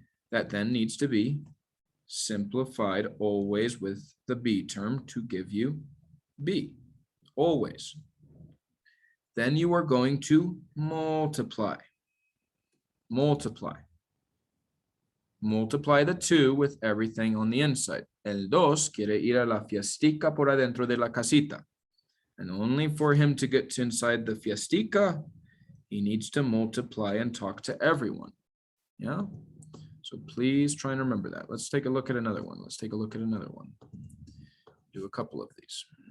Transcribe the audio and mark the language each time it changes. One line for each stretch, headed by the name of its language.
English: That then needs to be simplified always with the b term to give you b, always. Then you are going to multiply. Multiply the 2 with everything on the inside.
Spanish: El 2 quiere ir a la fiestica por adentro de la casita.
English: And only for him to get to inside the fiestica, he needs to multiply and talk to everyone. Yeah? So please try and remember that. Let's take a look at another one. Do a couple of these.